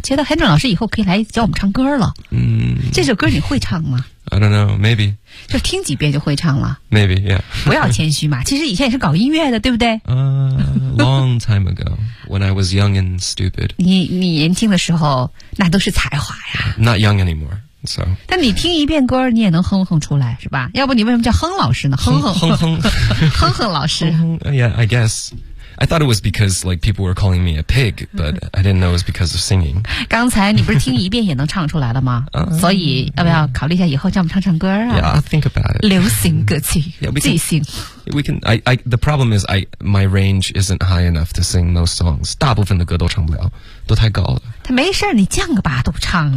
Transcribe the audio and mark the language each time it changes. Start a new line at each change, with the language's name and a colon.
Chinese: 觉得韩正老师以后可以来教我们唱歌了。这首歌你会唱吗
English: ？I don't know， maybe。
Chinese: 就听几遍就会唱了。
English: Maybe， yeah。
Chinese: 不要谦虚嘛，其实以前也是搞音乐的，对不对？
English: Long time ago， when I was young and stupid
Chinese: 你。你年轻的时候，那都是才华呀。
English: Not young anymore。 So,
Chinese: 但你听一遍歌你也能哼哼出来是吧，要不你为什么叫哼老师呢，哼哼哼哼哼哼老师。
English: Yeah, I guess. I thought it was because like people were calling me a pig, but I didn't know it was because of singing.
Chinese: 刚才你不是听一遍也能唱出来了吗？所以要不要考虑一下以后叫我们唱唱歌啊？
English: Yeah, I'll think about it.
Chinese: 流行歌曲，即兴。
English: The problem is my range isn't high enough to sing most songs.
Chinese: 大部分的歌都唱不了，都太高了。他没事，你降个八度唱